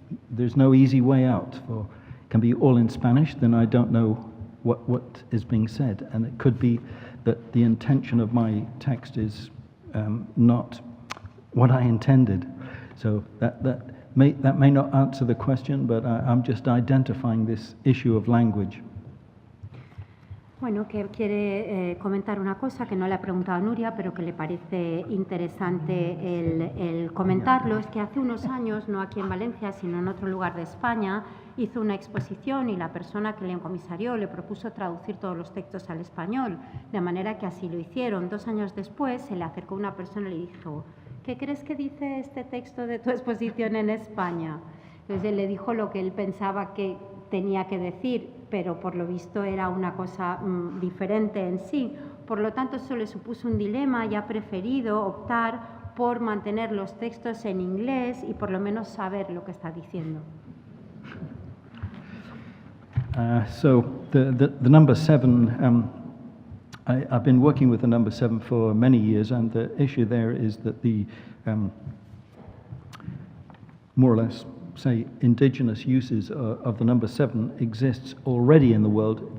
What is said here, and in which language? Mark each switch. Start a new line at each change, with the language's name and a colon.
English: there's no easy way out. For it can be all in Spanish, then I don't know what is being said, and it could be that the intention of my text is not what I intended. So that may not answer the question, but I'm just identifying this issue of language.
Spanish: Bueno, que quiere comentar una cosa que no le ha preguntado a Nuria, pero que le parece interesante el comentarlo. Es que hace unos años, no aquí en Valencia, sino en otro lugar de España, hizo una exposición y la persona que le encomisarió le propuso traducir todos los textos al español, de manera que así lo hicieron. 2 años después se le acercó una persona y le dijo: ¿qué crees que dice este texto de tu exposición en España? Entonces él le dijo lo que él pensaba que tenía que decir, pero por lo visto era una cosa diferente en sí. Por lo tanto, eso le supuso un dilema y ha preferido optar por mantener los textos en inglés y por lo menos saber lo que está diciendo.
English: So the number 7, I've been working with the number 7 for many years, and the issue there is that the more or less, say, indigenous uses of the number 7 exists already in the world.